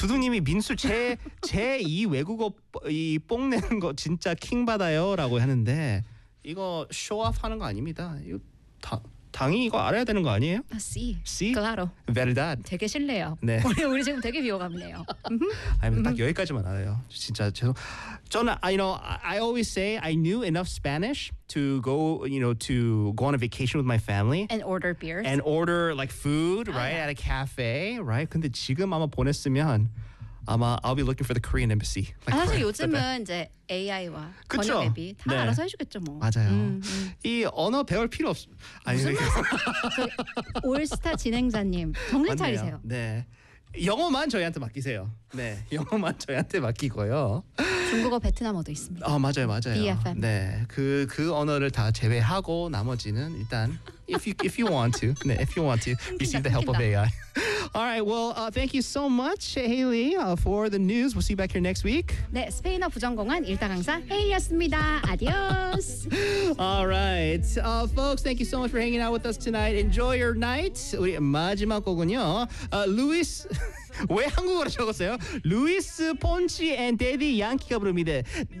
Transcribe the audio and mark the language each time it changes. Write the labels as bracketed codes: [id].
[ko] 두둥님이 민수 제2 외국어 이 뽕 내는 거 진짜 킹 받아요 라고 하는데 이거 쇼업 하는 거 아닙니다. 이거 당이 이거 알아야 되는 거 아니에요? [es] 아, sí. Sí? Claro. Verdad. [ko] 되게 실례요. 네. 우리 지금 되게 비워가네요. 아니면 딱 여기까지만 알아요. 진짜 죄송. 저는 [en] you know, I always say I knew enough Spanish to go, you know, to go on a vacation with my family and order beers. And order like food, right? At a cafe, right? [ko] 근데 지금 아마 보냈으면 아마 [en] I'll be looking for the Korean embassy. [ko] Like 사실 요즘은 이제 AI와 번역 앱이 다 알아서 해주겠죠 뭐. 맞아요. 이 언어 배울 필요 없... 아니, 무슨 말씀? 올스타 진행자님 정신 차리세요. 네. 영어만 저희한테 맡기세요. 네, 영어만 저희한테 맡기고요. 중국어, 베트남어도 있습니다. 아, 맞아요, 맞아요. BFM. 네, 그 언어를 다 제외하고 나머지는 일단 [en] if you want to, 네, if you want to receive the help of AI. All right, well, thank you so much, Haley, for the news. We'll see you back here next week. [ko] 네, 스페인어 부정공원 일타 강사 Haley였습니다. [es] Adios. [en] All right, folks, thank you so much for hanging out with us tonight. Enjoy your night. [ko] 우리 마지막 곡은요, [en] Luis. [ko] 왜 한국어로 적었어요? 루이스 폰치 앤 데디 양키가 부릅니다.